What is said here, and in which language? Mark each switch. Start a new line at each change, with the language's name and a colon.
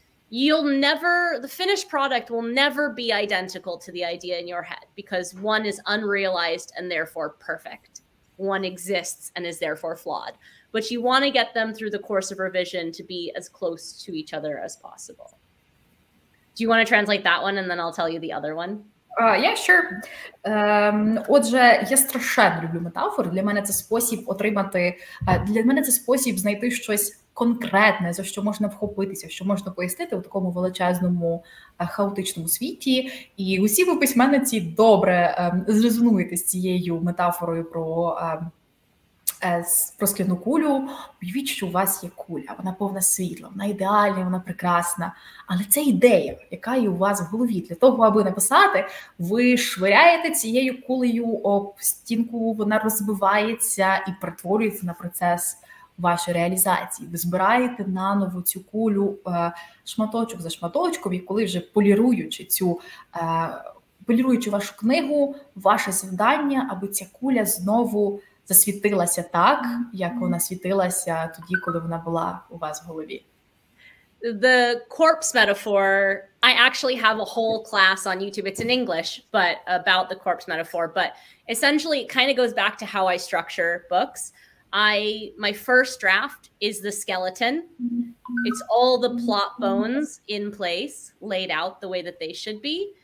English: The finished product will never be identical to the idea in your head because one is unrealized and therefore perfect. One exists and is therefore flawed. But you want to get them through the course of revision to be as close to each other as possible. Do you want to translate that one and then I'll tell you the other one? Yeah, sure.
Ukrainian: Отже, я страшенно люблю метафори. Для мене це спосіб знайти щось конкретне, за що можна вхопитися, що можна пояснити у такому величезному хаотичному світі. І усі ви письменниці добре зрезонуєте з цією метафорою про скляну кулю. Уявіть, що у вас є куля, вона повна світла, вона ідеальна, вона прекрасна. Але це ідея, яка є у вас в голові. Для того, аби написати, ви швиряєте цією кулею об стінку, вона розбивається і перетворюється на процес вашої реалізації. Ви збираєте наново цю кулю шматочок за шматочком, і коли вже поліруючи вашу книгу, ваше завдання, аби ця куля знову засвітилася так, як вона світилася тоді, коли вона була у вас в голові.
English: The corpse metaphor, I actually have a whole class on YouTube. It's in English, but about the corpse metaphor. But essentially, it kind of goes back to how I structure books. My first draft is the skeleton. It's all the plot bones in place, laid out the way that they should be.